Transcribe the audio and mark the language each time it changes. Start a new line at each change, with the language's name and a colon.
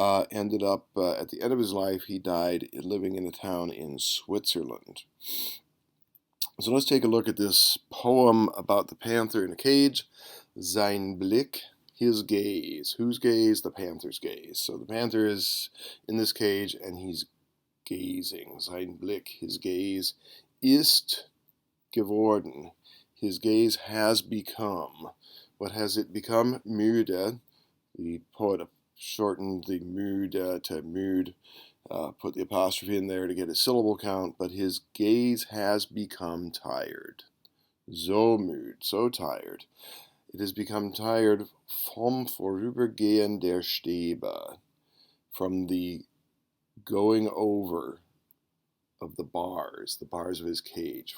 English: Ended up at the end of his life, he died living in a town in Switzerland. So let's take a look at this poem about the panther in a cage.
German: Sein Blick,
English: his gaze. Whose gaze? The panther's gaze. So the panther is in this cage and he's gazing.
German: Sein Blick,
English: his gaze,
German: ist geworden.
English: His gaze has become. What has it become? Müde. The poet shortened the müde to müde. Put the apostrophe in there to get a syllable count, but his gaze has become tired. So müde, so tired. It has become tired
German: vom Vorübergehen der Stäbe,
English: from the going over of the bars of his cage.